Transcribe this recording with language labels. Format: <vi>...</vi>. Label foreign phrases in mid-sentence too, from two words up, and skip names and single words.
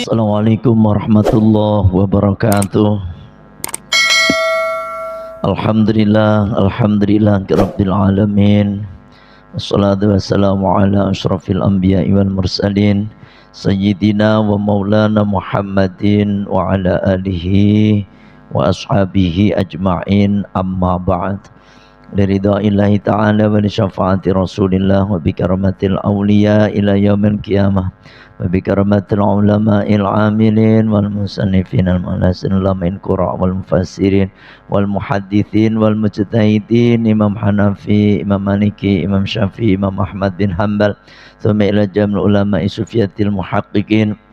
<ar>السلام عليكم ورحمة الله وبركاته. الحمد لله رب العالمين. والصلاة والسلام على أشرف الأنبياء والمرسلين سيدنا ومولانا محمد وعلى آله وأصحابه أجمعين، أما بعد. لرضاء الله تعالى ولشفاعة رسول الله وبكرامة الأولياء إلى يوم القيامة وبكرامة العلماء العاملين والمصنفين المناسين لمعين قراء والمفسرين والمحدثين والمجتهدين، إمام حنفي، إمام مالكي، إمام شافعي، إمام أحمد بن حنبل، ثم إلى جميع علماء الصوفية المحققين,</ar>